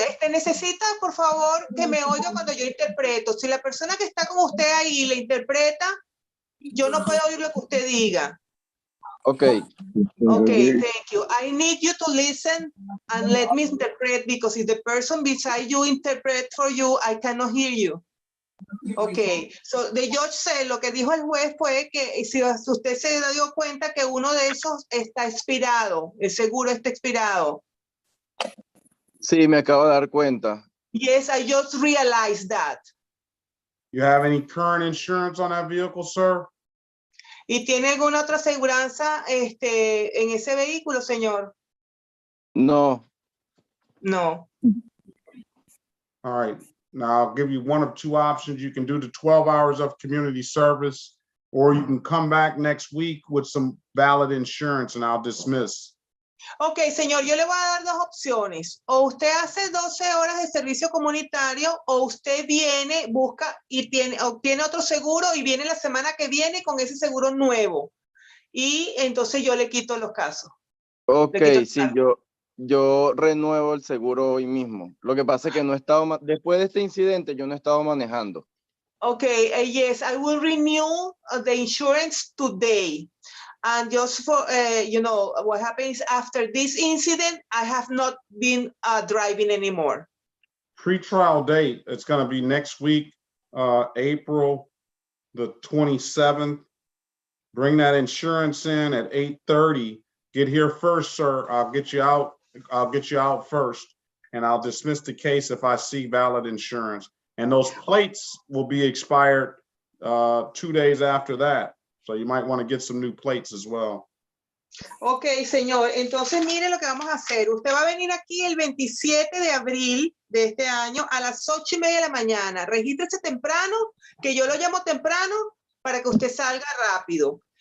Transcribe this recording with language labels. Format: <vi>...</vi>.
<es>Necesita, por favor, que me oiga cuando yo interpreto. Si la persona que está con usted ahí le interpreta, yo no puedo oír lo que usted diga.</es> <en>Okay. Okay, thank you. I need you to listen and let me interpret, because if the person beside you interpret for you, I cannot hear you. Ok, so de George said,</en> <es>lo que dijo el juez fue que si usted se dio cuenta que uno de esos está expirado, el seguro está expirado. Sí, me acabo de dar cuenta.</es> <en>Yes, I just realized that. You have any current insurance on that vehicle, sir?</en> <es>¿Y tiene alguna otra aseguranza en ese vehículo, señor? No.</es> <en>No. All right. Now I'll give you one of two options. You can do the 12 hours of community service, or you can come back next week with some valid insurance and I'll dismiss.</en> <es>Ok, señor, yo le voy a dar dos opciones. O usted hace 12 horas de servicio comunitario o usted viene, busca y obtiene otro seguro y viene la semana que viene con ese seguro nuevo. Y entonces yo le quito los casos. Ok, sí, yo renuevo el seguro hoy mismo. Lo que pasa es que no he estado, después de este incidente, yo no he estado manejando.</es> <en>Okay, yes, I will renew the insurance today. And just for, you know, what happens after this incident, I have not been driving anymore. Pre-trial date, it's going to be next week, April the 27th. Bring that insurance in at 8:30. Get here first, sir. I'll get you out first, and I'll dismiss the case if I see valid insurance. And those plates will be expired 2 days after that. So you might want to get some new plates as well.</en> <es>Ok, señor. Entonces, mire lo que vamos a hacer. Usted va a venir aquí el 27 de abril de este año a las 8:30 de la mañana. Regístrese temprano, que yo lo llamo temprano para que usted salga rápido.</es>